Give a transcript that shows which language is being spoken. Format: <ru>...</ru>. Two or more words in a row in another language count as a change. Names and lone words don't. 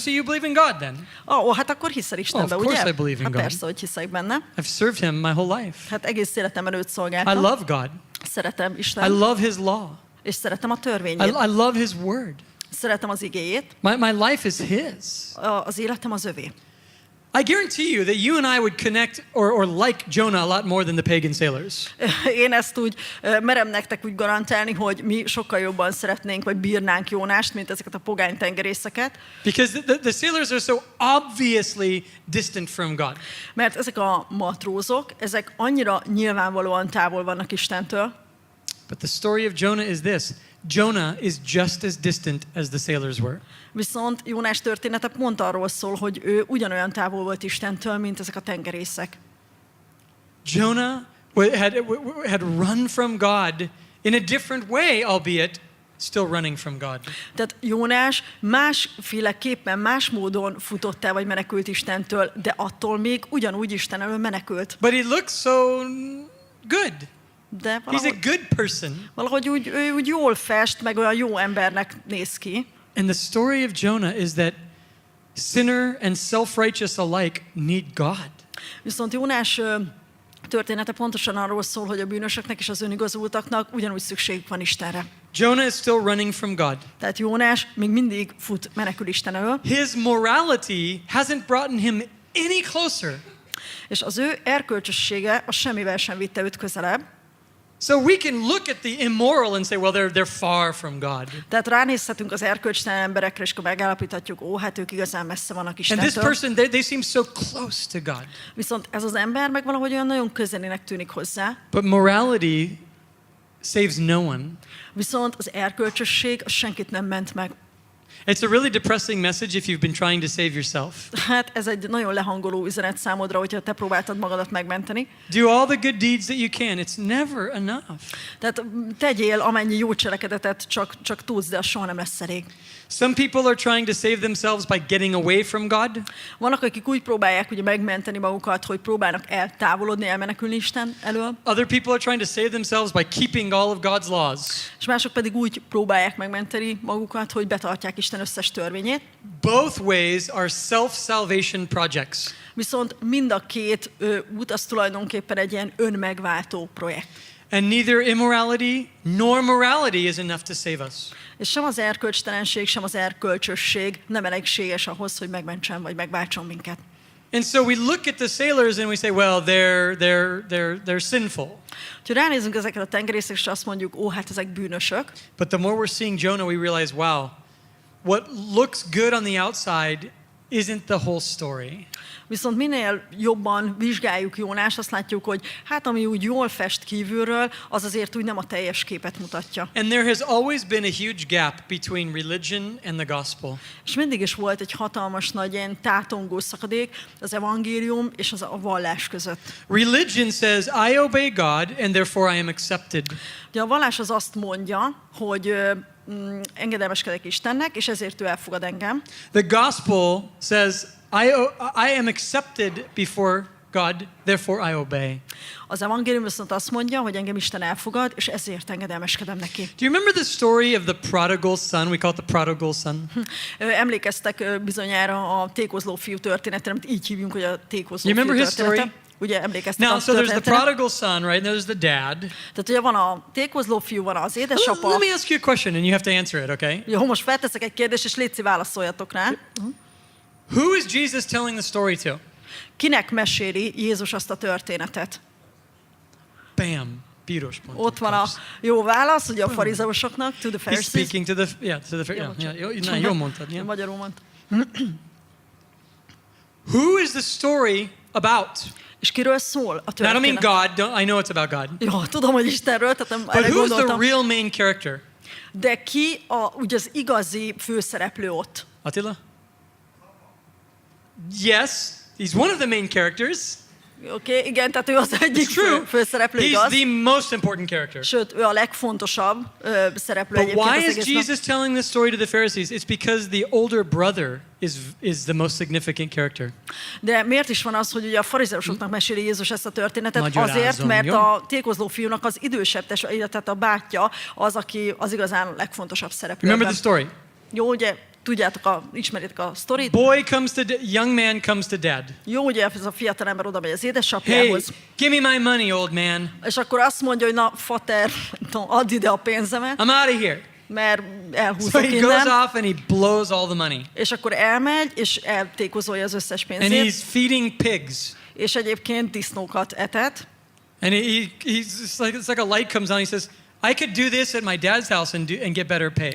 <en>So you believe in God then?</en> <hu>Hát akkor hiszel Istenbe,</hu> <en>of course</en> <hu>ugye?</hu> <en>I believe in</en> <hu>Hát</hu> <en>God.</en> <hu>persze, hogy hiszek benne.</hu> <en>I've served him my whole life.</en> <hu>Hát egész életemben őt</hu> <en>I</en> <hu>szolgáltam.</hu> <en>love God.</en> <hu>Szeretem</hu> <en>I</en> <hu>Isten,</hu> <en>love his law.</en> <hu>és szeretem a</hu> <en>I</en> <hu>törvényét.</hu> <en>love his word.</en> <hu>Szeretem az igéjét.</hu> <en>My life is his.</en> <hu>Az életem az övé.</hu> <en>I guarantee you that you and I would connect or like Jonah a lot more than the pagan sailors.</en> <hu>Én ezt úgy merem nektek úgy garantálni, hogy mi sokkal jobban szeretnénk, vagy bírnánk Jónást, mint ezeket a pogány tengerészeket.</hu> <en>Because the sailors are so obviously distant from God.</en> <hu>Mert ezek a matrózok, ezek annyira nyilvánvalóan távol vannak Istentől.</hu> <en>But the story of Jonah is this. Jonah is just as distant as the sailors were.</en> <hu>Viszont Jónás története pont arról szól, hogy ő ugyanolyan távol volt Istentől, mint ezek a tengerészek.</hu> <en>Jonah had run from God in a different way, albeit still running from God.</en> <hu>Tehát Jónás másféleképpen, más módon futott el, vagy menekült Istentől, de attól még ugyanúgy Isten elől menekült.</hu> <en>But he looks so good.</en> <hu>De</hu> <en>He's a good person.</en> <hu>valahogy ő úgy jól fest, meg olyan jó embernek néz ki.</hu> <en>And the story of Jonah is that sinner and self-righteous alike need God.</en> <hu>Viszont Jónás története pontosan arról szól, hogy a bűnösöknek és az önigazultaknak ugyanúgy szükségük van Istenre.</hu> <en>Jonah is still running from God.</en> <hu>Tehát Jónás még mindig fut, menekül Isten elől,</hu> <en>His morality hasn't brought him any closer.</en> <hu>és az ő erkölcsössége az semmivel sem vitte őt közelebb.</hu> <en>So we can look at the immoral and say, well, they're far from God.</en> <hu>Tehát ránézhetünk az erkölcstelen emberekre, és akkor megállapíthatjuk, hát ők igazán messze vannak</hu> <en>And this</en> <hu>Istentől.</hu> <en>person, they seem so close to God.</en> <hu>Viszont ez az ember meg valahogy olyan nagyon közelének tűnik hozzá.</hu> <en>But morality saves no one.</en> <hu>Viszont az erkölcsösség az senkit nem ment meg.</hu> <en>It's a really depressing message if you've been trying to save yourself.</en> <hu>Hát ez egy nagyon lehangoló üzenet számodra, hogyha te próbáltad magadat megmenteni.</hu> <en>Do all the good deeds that you can. It's never enough.</en> <hu>Tehát tegyél amennyi jó cselekedetet csak tudsz, de az soha nem lesz elég.</hu> <en>Some people are trying to save themselves by getting away from God.</en> <hu>Vannak, akik úgy próbálják ugye megmenteni magukat, hogy próbálnak eltávolodni, elmenekülni Isten elől,</hu> <en>Other people are trying to save themselves by keeping all of God's laws.</en> <hu>és mások pedig úgy próbálják megmenteni magukat, hogy betartják Isten összes törvényét.</hu> <en>Both ways are self-salvation projects.</en> <hu>Viszont mind a két út az tulajdonképpen egy ilyen önmegváltó projekt.</hu> <en>And neither immorality nor morality is enough to save us.</en> <hu>És sem az erkölcstelenség, sem az erkölcsösség nem elégséges ahhoz, hogy megmentsen vagy megváltson minket.</hu> <en>And so we look at the sailors and we say, well, they're sinful.</en> <hu>Ha ránézünk ezekre a tengerészekre, és azt mondjuk, hát ezek bűnösök,</hu> <en>But the more we're seeing Jonah, we realize, wow, what looks good on the outside isn't the whole story.</en> <hu>viszont minél jobban vizsgáljuk Jónás, azt látjuk, hogy hát ami úgy jól fest kívülről, az azért úgy nem a teljes képet mutatja.</hu> <en>And there has always been a huge gap between religion and the gospel.</en> <hu>És mindig is volt egy hatalmas nagy ilyen tátongó szakadék az evangélium és a vallás között.</hu> <en>Religion says, I obey God and therefore I am accepted.</en> <hu>Ugye a vallás az azt mondja, hogy engedelmeskedek Istennek, és ezért ő elfogad engem.</hu> <en>The gospel says, I am accepted before God, therefore I obey.</en> <hu>Az evangélium viszont azt mondja, hogy engem Isten elfogad, és ezért engedelmeskedem neki.</hu> <en>Do you remember the story of the prodigal son? We call it the prodigal son.</en> <hu>Emlékeztek bizonyára a tékozló fiú történetére, amit így hívjunk, hogy a tékozló</hu> <en>You</en> <hu>fiú</hu> <en>remember his</en> <hu>története.</hu> <en>story?</en> <hu>Ugye emlékeztek</hu> <en>Now,</en> <hu>a</hu> <en>so there's the</en> <hu>történetre?</hu> <en>prodigal son, right? And there's the dad.</en> <hu>Tehát ugye van a tékozló fiú, van az édesapa.</hu> <en>Let me ask you a question and you have to answer it, okay?</en> <hu>Ugye, most felteszek egy kérdést, és létszi válaszoljatok rá.</hu> <en>Who is Jesus telling the story to?</en> <hu>Kinek meséli Jézus azt a történetet? Bam. Piros pont. Ott van a jó válasz, ugye a farizeusoknak,</hu> <en>to the He's Pharisees. speaking to the,</en> <hu>jól mondtad, yeah. Magyarul mondta.</hu> <en>Who is the story about?</en> <hu>És kiről szól a</hu> <en>Now, I don't mean</en> <hu>történet?</hu> <en>God. I know it's about God.</en> <hu>Jó, tudom, hogy Istenről, tehát nem</hu> <en>But</en> <hu>erre</hu> <en>who's the</en> <hu>gondoltam.</hu> <en>real main character?</en> <hu>De ki ugye az igazi főszereplő ott? Attila?</hu> <en>Yes, he's one of the main characters.</en> <hu>Oké, igen, tehát ő az egyik</hu> <en>It's true.</en> <hu>főszereplő,</hu> <en>He's</en> <hu>igaz?</hu> <en>the most important character.</en> <hu>Sőt, ő a legfontosabb szereplő</hu> <en>But</en> <hu>egyébként</hu> <en>why</en> <hu>az</hu> <en>is</en> <hu>egésznek.</hu> <en>Jesus telling this story to the Pharisees? It's because the older brother is the most significant character.</en> <hu>De miért is van az, hogy ugye a farizeusoknak meséli Jézus ezt a történetet? Magyarázom, Azért, mert jó? a tékozló fiúnak az idősebb testvér, illetve a bátya az, aki az igazán legfontosabb szereplő.</hu> <en>Remember the story.</en> <hu>Jó, ugye, tudjátok, ismeritek a sztorit.</hu> <en>Young man comes to dad.</en> <hu>Jó, ugye ez a fiatalember oda megy az</hu> <en>Hey,</en> <hu>édesapjához,</hu> <en>give me my money, old man.</en> <hu>és akkor azt mondja, hogy na, fater, add ide a pénzemet,</hu> <en>I'm out of here.</en> <hu>mert</hu> <en>So</en> <hu>elhúzok</hu> <en>he goes</en> <hu>innen.</hu> <en>off and he blows all the money.</en> <hu>És akkor elmegy, és eltékozolja az összes</hu> <en>And</en> <hu>pénzét,</hu> <en>he's feeding pigs.</en> <hu>és egyébként disznókat etet.</hu> <en>And it's like a light comes on. He says, I could do this at my dad's house and get better pay.</en>